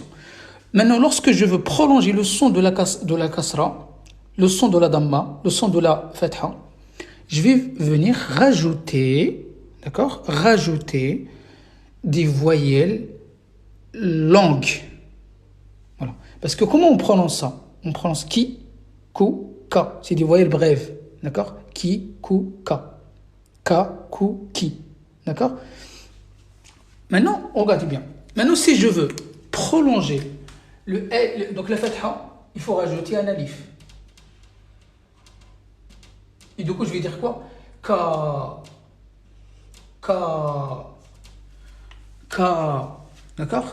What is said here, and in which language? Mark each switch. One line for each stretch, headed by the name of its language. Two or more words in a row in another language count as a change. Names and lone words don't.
French: Maintenant, lorsque je veux prolonger le son de la kasra, le son de la damma, le son de la fatha, je vais venir rajouter, d'accord, rajouter des voyelles longues. Voilà. Parce que comment on prononce ça? On prononce ki, ku, ka. C'est des voyelles brèves, d'accord? Ki, ku, ka. Ka, ku, ki. D'accord? Maintenant, regardez bien. Maintenant, si je veux prolonger donc la fatha, il faut rajouter un alif. Et du coup, je vais dire quoi? Ka, ka, ka. D'accord?